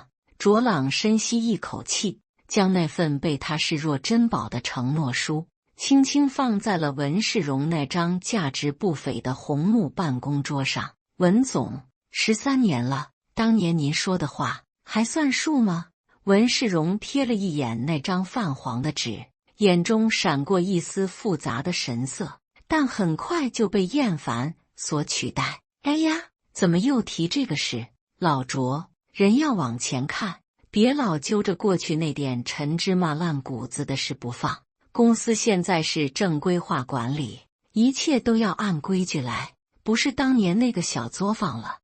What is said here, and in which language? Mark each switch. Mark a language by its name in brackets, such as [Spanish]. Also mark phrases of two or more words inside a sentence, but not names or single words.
[Chinese] 卓朗深吸一口氣，將那份被他視若珍寶的承諾書輕輕放在了文世榮那張價值不菲的紅木辦公桌上。文總，13年了，當年您說的話還算數嗎？文世榮瞥了一眼那張泛黃的紙，眼中閃過一絲複雜的神色，但很快就被厭煩所取代。哎呀，怎麼又提這個事？老卓，人要往前看，別老揪着過去那點陳芝麻爛谷子的事不放。公司現在是正規化管理，一切都要按規矩來，不是當年那個小作坊了。